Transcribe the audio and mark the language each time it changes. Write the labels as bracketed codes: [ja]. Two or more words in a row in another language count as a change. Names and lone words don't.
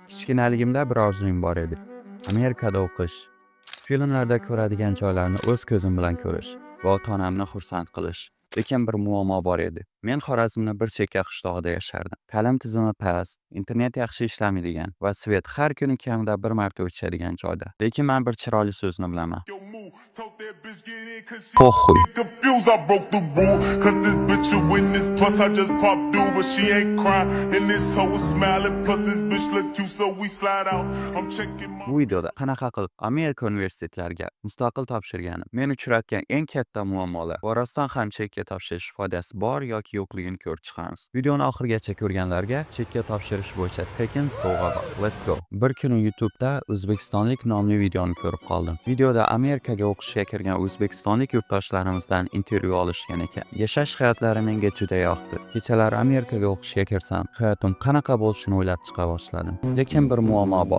[uz] Kichkinaligimda bir orzum bor edi. Amerikada o'qish, filmlarda ko'radigan joylarni o'z ko'zim bilan ko'rish va ota-onamni xursand qilish. Lekin bir muammo bor edi. Men Xorazmning bir chekka qishlog'ida yashardim. Ta'lim tizimi past, internet yaxshi ishlamaydigan va svet har kuni kamida bir marta o'chadigan joyda. Lekin men bir chiroyli so'zni bilaman. Poxuy. [en] Confused, I broke the rule. Cause this bitch a witness. Plus, I just popped due, but she ain't crying. And this hoe is smiling. Plus, this bitch look cute, so we slide out. I'm checking my. [uz] Bu videoda qanaqa qilib Amerika universitetlariga mustaqil topshirganim, men uchratgan eng katta muammolar va rostdan ham chekka topshirish foydasi bor yoki yo'qligini ko'rib chiqamiz. Videoni oxirigacha ko'rganlarga chekka topshirish bo'yicha tekin sovg'a bor. [en] Let's go. [uz] Bir kuni YouTube'da O'zbekistonlik nomli videoni ko'rib qoldim. Videoda Amerikaga o'qishga kirgan o'zbekistonlik yurtdoshlarimizdan intervyu olishgan ekan. Yashash hayotlari menga juda yoqdi. Kechalari Amerikaga o'qishga kirsam, hayotim qanaqa bo'lishini o'ylab chiqa boshladim. Lekin bir muammo bor.